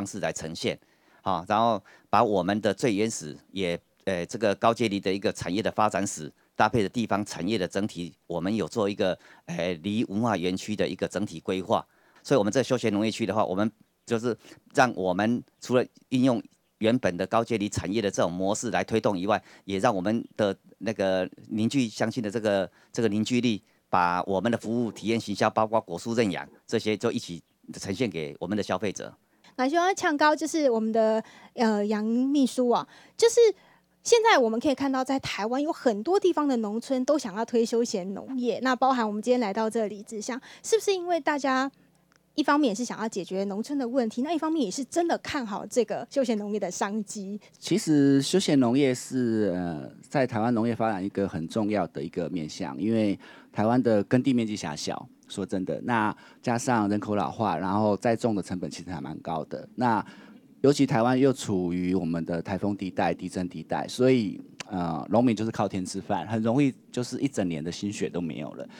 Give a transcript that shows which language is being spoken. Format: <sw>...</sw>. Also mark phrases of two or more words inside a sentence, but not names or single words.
<zh>式來呈現，好，然後把我們的最原始也這個高階梨的一個產業的發展史搭配的地方產業的整體，我們有做一個梨文化園區的一個整體規劃，所以我們這休閒農業區的話，我們就是讓我們除了應用原本的高階梨產業的這種模式來推動以外，也讓我們的那個凝聚鄉親的這個凝聚力，把我們的服務體驗行銷，包括果樹認養這些，就一起呈現給我們的消費者。那希望強高就是我們的楊秘書啊，就是現在我們可以看到，在台灣有很多地方的農村都想要推休閒農業，那包含我們今天來到這裡志鄉，是不是因為大家？一方面也是想要解決農村的問題，那一方面也是真的看好這個休閒農業的商機。其實休閒農業是在台灣農業發展一個很重要的一個面向，因為台灣的耕地面積狹小，說真的，那加上人口老化，然後栽種的成本其實還蠻高的。那尤其台灣又處於我們的颱風地帶、地震地帶，所以農民就是靠天吃飯，很容易就是一整年的心血都沒有了。</zh>